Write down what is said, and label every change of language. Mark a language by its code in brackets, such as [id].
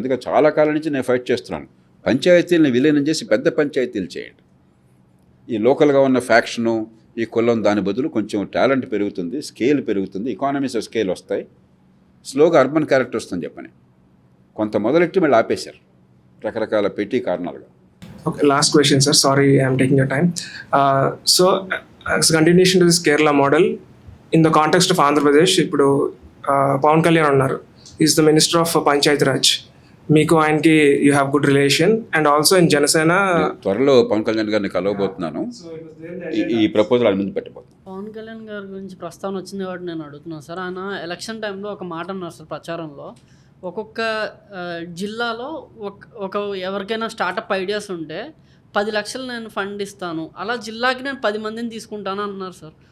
[te] అందుకని చాలా కాలం నుంచి నేను ఫైట్ చేస్తున్నాను, పంచాయతీలను విలీనం చేసి పెద్ద పంచాయతీలు చేయండి. ఈ లోకల్గా ఉన్న ఫ్యాక్షను, ఈ కులం, దాని బదులు కొంచెం టాలెంట్ పెరుగుతుంది, స్కేల్ పెరుగుతుంది, ఎకానమీస్ ఆఫ్ స్కేల్ వస్తాయి, స్లోగా అర్బన్ క్యారెక్టర్ వస్తుందని చెప్పని కొంత మొదలెట్టి మళ్ళీ ఆపేశారు రకరకాల పెట్టి కారణాలుగా. [en] Okay, last question, sir. Sorry, I'm taking your time. So, as a continuation to this Kerala model, in the context of Andhra Pradesh, [te] ఇప్పుడు పవన్ కళ్యాణ్ ఉన్నారు, [en] Is the minister of Panchayat Raj. [te] మీకు ఆయనకి [en] you have good relation, and also in Janasena [te] త్వరలో పవన్ కళ్యాణ్ గారిని కలవబోతున్నాను. ఈ proposal ఆయన ముందు పెట్టబోతున్నాను. పవన్ కళ్యాణ్ గారి గురించి ప్రస్తావన వచ్చింది కాబట్టి నేను అడుగుతున్నాను సార్. ఆయన ఎలక్షన్ టైంలో ఒక మాట అన్నారు సార్ ప్రచారంలో, ఒక్కొక్క జిల్లాలో ఎవరికైనా స్టార్టప్ ఐడియాస్ ఉంటే 10 లక్షలు నేను ఫండ్ ఇస్తాను, అలా జిల్లాకి నేను 10 మందిని తీసుకుంటాను అన్నారు సార్.